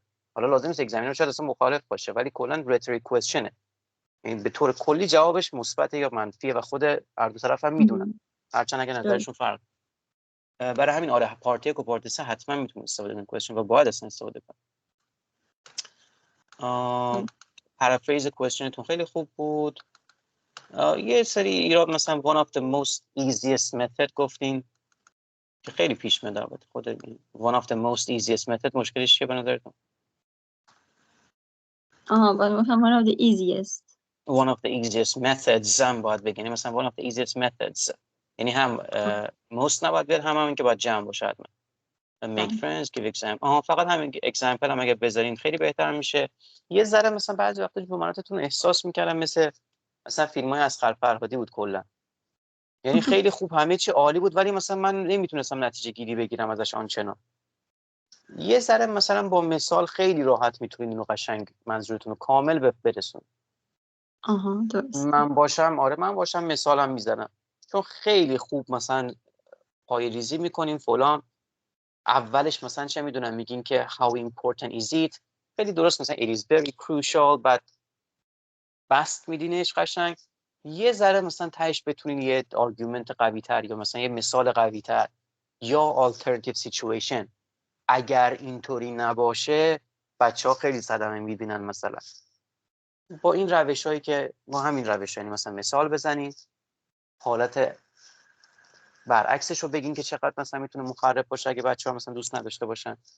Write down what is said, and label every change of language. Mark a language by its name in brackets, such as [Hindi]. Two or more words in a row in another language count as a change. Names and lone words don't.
[Persian] حالا لازم نیست اگزمینر شاید اصلا مخالف باشه، ولی کلا [English] rhetorical question, [Persian] یعنی به طور کلی جوابش مثبت یا منفیه و خود هر دو طرف هم میدونن، هرچند اگه نظرشون فرق. برای همین آره پارت 1 و پارت 3 حتما میتونید استفاده کنید کوئسشن و باید اصلا استفاده کنید. [English] paraphrase question [Persian] خیلی خوب بود. یه سری ایراد مثلا [English] one of the most easiest method [Persian] گفتین که خیلی پیش میاد. البته خود [English] one of the most easiest method [Persian] مشکلش چیه به نظرتون؟ [English] one of the easiest. one of the easiest methods [Persian] هم باید بگیم، مثلا [English] one of the easiest methods، [Persian] یعنی هم most نباید بیاد، هم که باید جمع باشه حتما. [English] make friends give example. [Persian] فقط همین example هم اگه بذارین خیلی بهتر میشه. یه ذره مثلا بعضی وقتا جملاتتون احساس میکردم مثلا فیلم‌های اسقر فرهادی بود کلا، یعنی خیلی خوب همه چی عالی بود، ولی مثلا من نمیتونستم نتیجه گیری بگیرم ازش آنچنان. یه ذره مثلا با مثال خیلی راحت میتونید اینو قشنگ منظورتون رو کامل برسونید. درست. من باشم مثالم میزنم، چون خیلی خوب مثلا پای ریزی میکنیم فلان. اولش مثلا چه میدونم میگین که [English] how important is it، [Persian] خیلی درست مثلا [English] it is very crucial، [Persian] بعد بست میدینش قشنگ. یه ذره مثلا تهش بتونین یه آرگومنت قوی تر یا مثلا یه مثال قوی تر یا [English] alternative situation، [Persian] اگر اینطوری نباشه بچه ها خیلی صدمه میبینن. مثلا با این روش هایی که با همین روش یعنی مثلا مثال بزنید، حالت برعکسش رو بگین که چقدر مثلا میتونه مخرب باشه اگه بچه ها مثلا دوست نداشته باشن.